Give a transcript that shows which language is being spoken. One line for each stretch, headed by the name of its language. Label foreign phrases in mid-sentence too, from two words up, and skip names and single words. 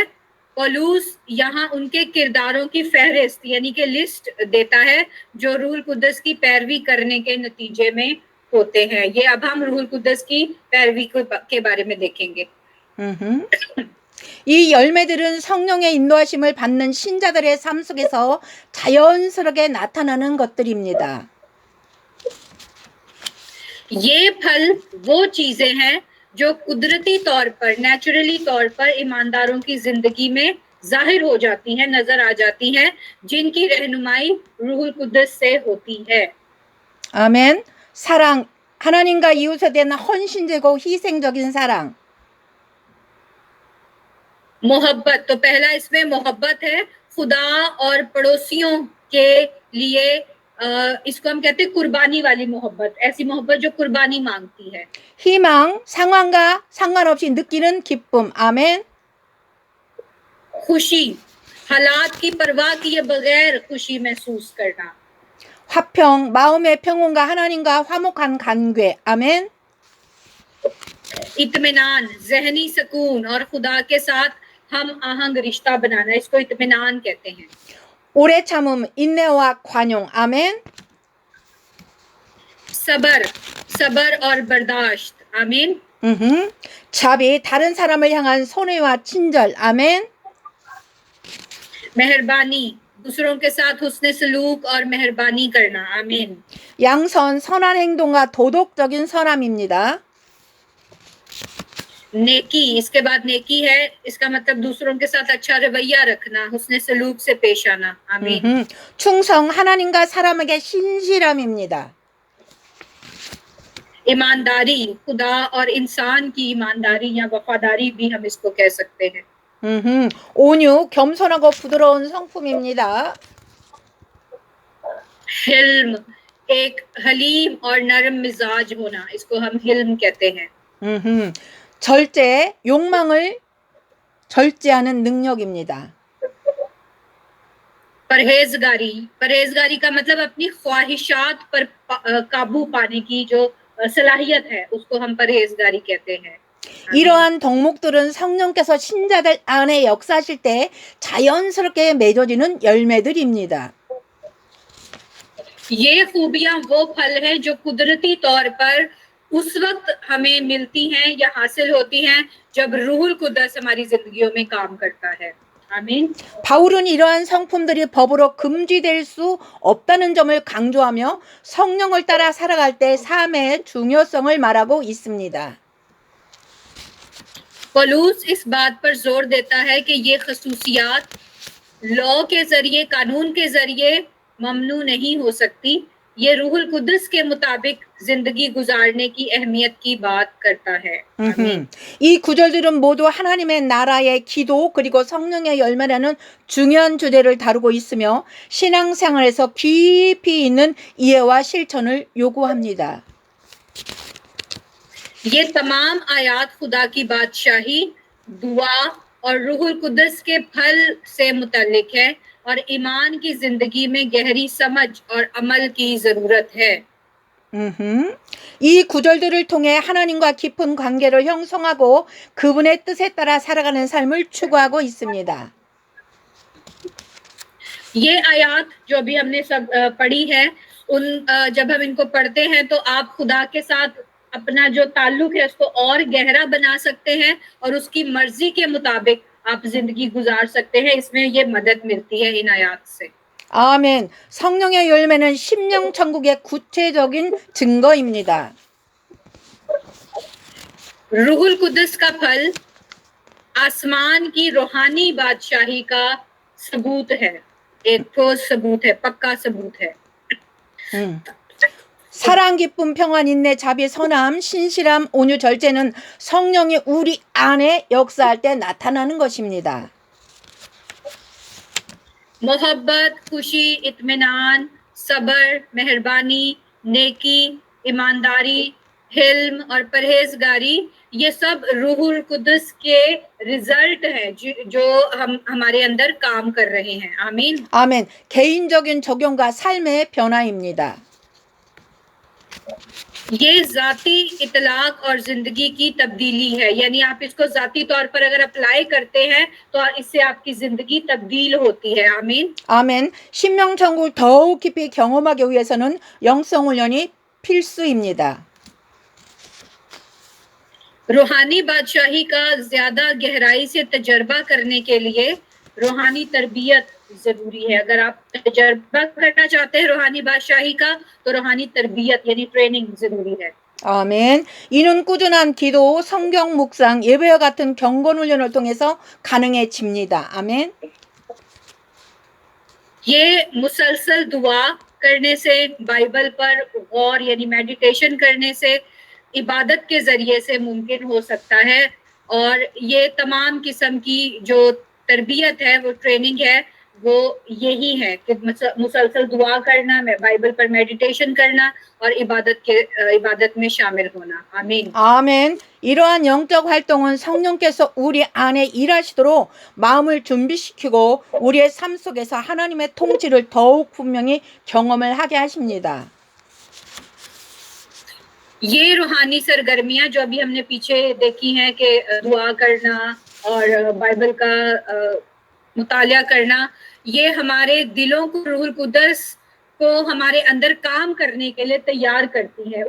Urdu: پولس یہاں ان کے کرداروں کی فہرست یعنی کہ لسٹ دیتا ہے جو روح القدس کی پیروی کرنے کے نتیجے میں ہوتے ہیں. یہ اب ہم روح القدس کی پیروی کے بارے میں دیکھیں گے.
Korean: 이 열매들은 성령의 인도하심을 받는 신자들의 삶 속에서 자연스럽게 나타나는 것들입니다.
Urdu: یہ پھل وہ چیزیں ہیں جو قدرتی طور پر، نیچرلی طور پر ایمانداروں کی زندگی میں ظاہر ہو جاتی ہیں، نظر آ جاتی ہیں، جن کی رہنمائی روح القدس سے ہوتی ہے.
Korean: 아멘. 사랑, 하나님과 이웃에 대한 헌신되고 희생적인 사랑.
Urdu: محبت، تو پہلا اس میں محبت ہے خدا اور پڑوسیوں کے لیے. اس کو ہم کہتے ہیں قربانی والی محبت، ایسی محبت جو قربانی مانگتی ہے.
Korean: 희망, 상황과 상관없이 느끼는 기쁨. 아멘.
Urdu: خوشی، حالات کی پروا کیے بغیر خوشی محسوس کرنا.
Korean: 화평, 마음의 평온과 하나님과 화목한 관계. 아멘.
Urdu: اطمینان، ذہنی سکون اور خدا کے ساتھ ہم آہنگ رشتہ بنانا، اس کو اطمینان کہتے ہیں.
Korean: 오래 참음, 인내와 관용. 아멘.
Urdu: صبر، صبر اور برداشت۔ آمین.
Korean: 자비, 다른 사람을 향한 선의와 친절. 아멘.
Urdu: مہربانی، دوسروں کے ساتھ حسن سلوک اور مہربانی کرنا. आमीन।
Korean: 양선, 선한 행동과 도덕적인 선함입니다.
Urdu: نیکی، اس کے بعد نیکی ہے، اس کا مطلب دوسروں کے ساتھ اچھا رویہ رکھنا، حسن سلوک سے پیش آنا. आमीन।
Korean: 충성, 하나님과 사람에게 신실함입니다.
Urdu: ایمانداری، خدا اور انسان کی ایمانداری یا وفاداری بھی ہم اس کو کہہ سکتے ہیں.
Korean: 온유, 겸손하고 부드러운 성품입니다.
Urdu: حلم، ایک حلیم اور نرم مزاج ہونا، اس کو ہم حلم کہتے ہیں.
Korean: 절제, 욕망을 절제하는 능력입니다.
Urdu: پرہیزگاری، پرہیزگاری کا مطلب اپنی خواہشات پر قابو پانے کی جو صلاحیت ہے، اس کو ہم پرہیزگاری کہتے ہیں.
Korean: 이러한 덕목들은 성령께서 신자들 안에 역사하실 때 자연스럽게 맺어지는 열매들입니다.
Urdu: یہ خوبیاں وہ پھل ہیں جو قدرتی طور پر اس وقت ہمیں ملتی ہیں یا حاصل ہوتی ہیں جب روح القدس ہماری زندگیوں میں کام کرتا ہے. आमीन।
Korean: 바울은 이러한 성품들이 법으로 금지될 수 없다는 점을 강조하며 성령을 따라 살아갈 때 삶의 중요성을 말하고 있습니다.
Urdu: پولس اس بات پر زور دیتا ہے کہ یہ خصوصیات لاء کے ذریعے، قانون کے ذریعے ممنوع نہیں ہو سکتی. یہ روح القدس کے مطابق زندگی گزارنے کی اہمیت کی بات کرتا ہے.
Korean: 이 구절들은 모두 하나님의 나라의 기도 그리고 성령의 열매라는 중요한 주제를 다루고 있으며 신앙생활에서 깊이 있는 이해와 실천을 요구합니다.
Urdu: یہ تمام آیات خدا کی بادشاہی، دعا اور روح القدس کے پھل سے متعلق ہے اور ایمان کی زندگی میں گہری سمجھ اور عمل کی ضرورت ہے.
Korean: 이 구절들을 통해 하나님과 깊은 관계를 형성하고 그분의 뜻에 따라 살아가는 삶을 추구하고 있습니다.
Urdu: یہ آیات جو بھی ہم نے سب پڑھی ہے، جب ہم ان کو پڑھتے ہیں تو آپ خدا کے ساتھ اپنا جو تعلق ہے اس کو اور گہرا بنا سکتے ہیں اور اس کی مرضی کے مطابق آپ زندگی گزار سکتے ہیں. اس میں یہ مدد ملتی ہے ان آیات سے.
Korean: 아멘. 성령의 열매는 심령 천국의 구체적인 증거입니다.
Urdu: روح القدس کا پھل آسمان کی روحانی بادشاہی کا ثبوت ہے، ایک ٹھوس ثبوت ہے، پکا ثبوت ہے.
Korean: 사랑, 기쁨, 평안, 인내, 자비, 선함, 신실함, 온유, 절제는 성령이 우리 안에 역사할 때 나타나는 것입니다.
Urdu: محبت، خوشی، اطمینان، صبر، مہربانی، نیکی، ایمانداری، حلم اور پرہیزگاری، یہ سب روح القدس کے رزلٹ ہیں جو ہمارے اندر کام کر رہے ہیں. आमीन।
Korean: 아멘. 개인적인 적용과 삶의 변화입니다.
Urdu: یہ ذاتی اطلاق اور زندگی کی تبدیلی ہے، یعنی آپ اس کو ذاتی طور پر اگر اپلائی کرتے ہیں تو اس سے آپ کی زندگی تبدیل ہوتی ہے. आमीन।
Korean: 아멘. 신명천국을 더욱 깊이 경험하기 위해서는 영성 훈련이 필수입니다.
Urdu: روحانی بادشاہی کا زیادہ گہرائی سے تجربہ کرنے کے لیے روحانی تربیت ضروری ہے. اگر آپ تجربہ کرنا چاہتے ہیں روحانی بادشاہی کا تو روحانی تربیت یعنی ٹریننگ ضروری ہے.
Korean: 아멘. 이는 꾸준한 기도, 성경 묵상, 예배와 같은 경건 훈련을 통해서 가능해집니다. 아멘.
Urdu: یہ مسلسل دعا کرنے سے، بائبل پر غور یعنی میڈیٹیشن کرنے سے، عبادت کے ذریعے سے ممکن ہو سکتا ہے اور یہ تمام قسم کی جو تربیت ہے، وہ ٹریننگ ہے، وہ یہی ہے کہ مسلسل دعا کرنا، بائبل پر میڈیٹیشن کرنا اور عبادت میں شامل ہونا. आमीन।
Korean: 아멘. 이러한 영적 활동은 성령께서 우리 안에 일하시도록 마음을 준비시키고 우리의 삶 속에서 하나님의 통치를 더욱 분명히 경험을 하게 하십니다.
Urdu: یہ روحانی سرگرمیاں جو ابھی ہم نے پیچھے دیکھی ہیں کہ دعا کرنا اور بائبل کا مطالعہ کرنا، یہ ہمارے دلوں کو روح القدس کو ہمارے اندر کام کرنے کے لیے تیار کرتی ہے.